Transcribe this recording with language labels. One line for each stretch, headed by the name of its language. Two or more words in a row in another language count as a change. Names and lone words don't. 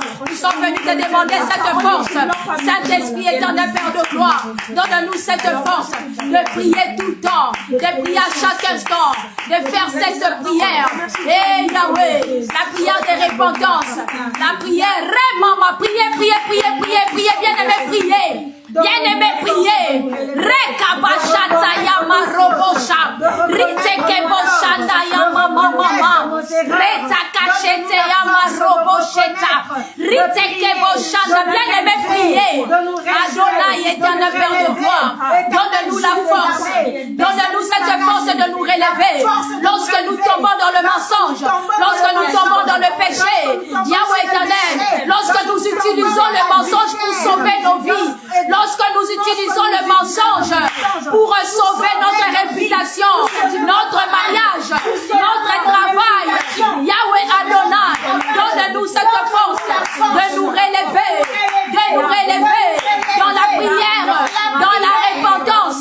French: Nous sommes venus te demander cette force. Saint-Esprit éternel, Père de gloire, donne-nous cette force de prier tout le temps, de prier à chaque instant, de faire cette prière. Et Yahweh, la prière de repentance, la prière vraiment, priez, bien-aimé, priez. Bien-aimé, priez. Rekabashata yama robosha. Riteke boshanda yama mama. Retakachete yama robosheta. Riteke boshanda. Bien-aimé, priez. Adonai, éternel Père de gloire, donne-nous la force. Donne-nous cette force de nous relever. Lorsque nous tombons dans le mensonge, lorsque nous tombons dans le péché, Yahweh éternel, lorsque nous utilisons le mensonge pour sauver nos vies, lorsque nous utilisons le mensonge pour sauver notre réputation, notre mariage, notre travail, Yahweh Adonai, donne-nous cette force de nous relever, dans la prière, dans la repentance.